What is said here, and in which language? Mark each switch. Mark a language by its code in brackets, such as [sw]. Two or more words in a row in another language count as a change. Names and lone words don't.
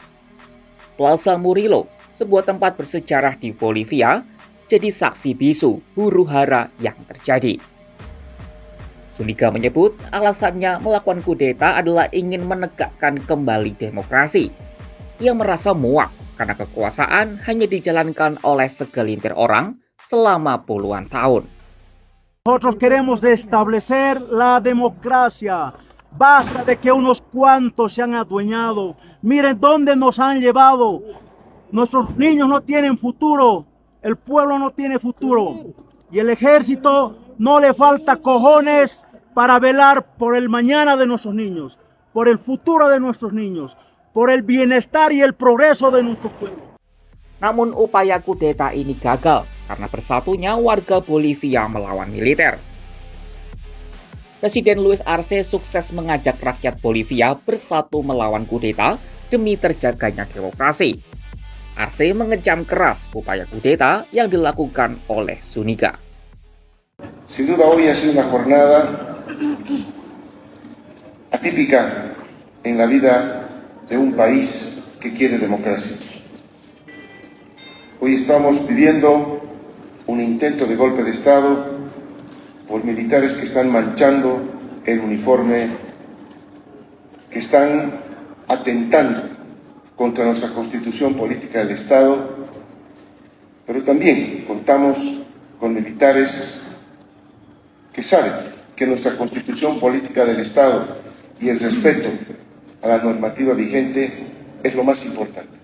[id] Plaza Murillo, sebuah tempat bersejarah di Bolivia, jadi saksi bisu huru-hara yang terjadi. Zuniga menyebut alasannya melakukan kudeta adalah ingin menegakkan kembali demokrasi. Ia merasa muak karena kekuasaan hanya dijalankan oleh segelintir orang selama puluhan tahun. [es] Nosotros queremos establecer la democracia. Basta de que unos cuantos se han adueñado. Miren dónde nos han llevado. Nuestros niños no tienen futuro. El pueblo no tiene futuro. Y el ejército no le falta cojones para velar por el mañana de nuestros niños, por el futuro de nuestros niños, por el bienestar y el progreso de nuestro pueblo. [id] Namun upaya kudeta ini gagal karena bersatunya warga Bolivia melawan militer. Presiden Luis Arce sukses mengajak rakyat Bolivia bersatu melawan kudeta demi terjaganya demokrasi. Arce mengecam keras upaya kudeta yang dilakukan oleh Zúñiga. [es] Sin duda hoy ha sido una jornada atípica en la vida de un país que quiere democracia. Hoy estamos viviendo un intento de golpe de Estado por militares que están manchando el uniforme, que están atentando contra nuestra constitución política del Estado, pero también contamos con militares que saben que nuestra constitución política del Estado y el respeto a la normativa vigente es lo más importante.